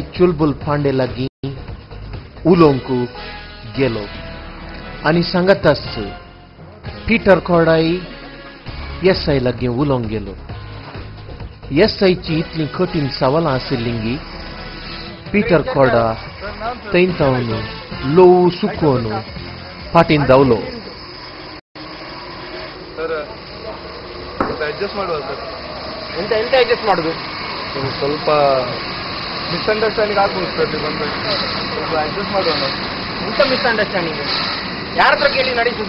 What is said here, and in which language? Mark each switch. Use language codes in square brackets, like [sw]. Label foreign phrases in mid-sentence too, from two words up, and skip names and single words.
[kok] चुलबुल पांडे लागीं उलोवंक गेलो आनी सांगताच पीटर कॉर्डाय एस.आय. लागीं उलोवंक गेलो. एस.आय.ची इतलीं कठीण सवालां आशिल्लीं पीटर कॉर्डा थंय तावन लोव सुकोवन फाटीन धांवलो. [kn] ಅಡ್ಜಸ್ಟ್ ಮಾಡುವ ಸರ್. ಎಂತ ಎಂತ ಅಡ್ಜಸ್ಟ್ ಮಾಡೋದು? ಸ್ವಲ್ಪ ಮಿಸ್ಅಂಡರ್ಸ್ಟ್ಯಾಂಡಿಂಗ್ ಆಗ್ಬೋದು ಸರ್. ಸ್ವಲ್ಪ ಅಡ್ಜಸ್ಟ್ ಮಾಡುವ. ಎಂತ ಮಿಸ್ಅಂಡರ್ಸ್ಟ್ಯಾಂಡಿಂಗ್? ಯಾರ ಹತ್ರ ಕೇಳಿ ನಡೆಸುದು